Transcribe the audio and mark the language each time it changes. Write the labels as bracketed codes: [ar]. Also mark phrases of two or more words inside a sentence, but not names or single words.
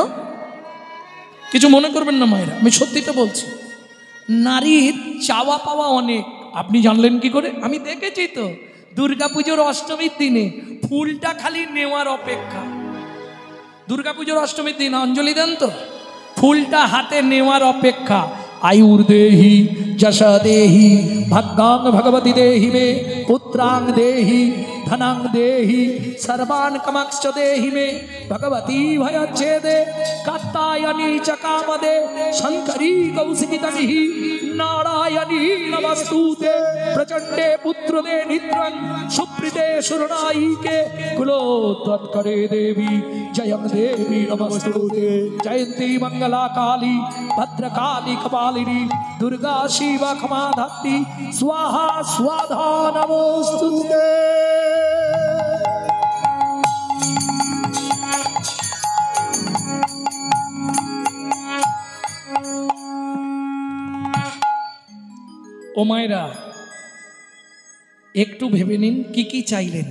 [bn] কিছু মনে করবেন না মায়েরা, আমি সত্যিটা বলছি। নারীর চাওয়া পাওয়া অনেক। আপনি জানলেন কি করে? আমি দেখেছি তো, দুর্গাপুজোর অষ্টমীর দিনে ফুলটা খালি নেওয়ার অপেক্ষা। দুর্গাপুজোর অষ্টমীর দিন অঞ্জলি দেন তো, ফুলটা হাতে নেওয়ার অপেক্ষা। [sa] आयुर्देहि जशा देहि भाग्यां भगवती देहि मे पुत्रां देहि धनां देहि सर्वान् कामांश्च देहि मे भगवती भयच्छेदे कात्यायनी च कामदे शंकरी कौशिकी तनिहि नारायणी नमस्तुते प्रचंडे पुत्रदे नित्रं सुप्रीते सुरनायिके कुलोत्तत्करे देवी जयं देवी नमस्तुते जयंती मंगला काली भद्रकाली कपालिनी दुर्गा शिवा क्षमा धात्री स्वाहा स्वाधा नमोस्तुते। [bn] ও মায়েরা, একটু ভেবে নিন কি চাইলেন।